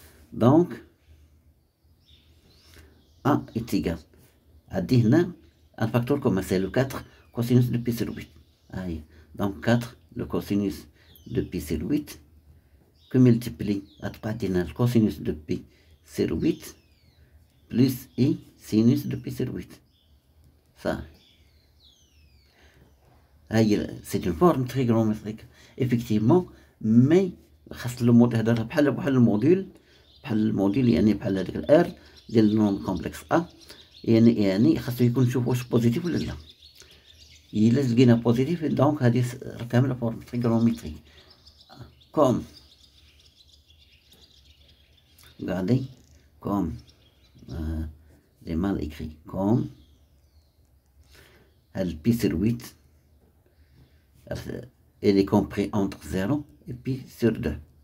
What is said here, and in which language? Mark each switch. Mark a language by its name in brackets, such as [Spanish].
[French] Donc A est égal [Arabic] عندي هنا [French] un facteur commun, c'est le 4 cosinus de pi sur 8. Allez. Donc 4 le cosinus de pi sur 8 que multiplie le cosinus de pi sur 8 plus i sinus de pi sur 8. Ça. C'est une forme trigonométrique effectivement, mais le modèle [Arabic] هذا بحال الموديل يعني بحال هذاك الار ديال النوم كومبلكس A يعني خاصو يكون نشوف واش بوزيتيف ولا لا. إلا لقينا بوزيتيف دونك هذه كامله فورم [French] trigonométrique comme regardez comme j'ai mal écrit comme le pi sur 8 elle est compris entre 0 et pi sur 2.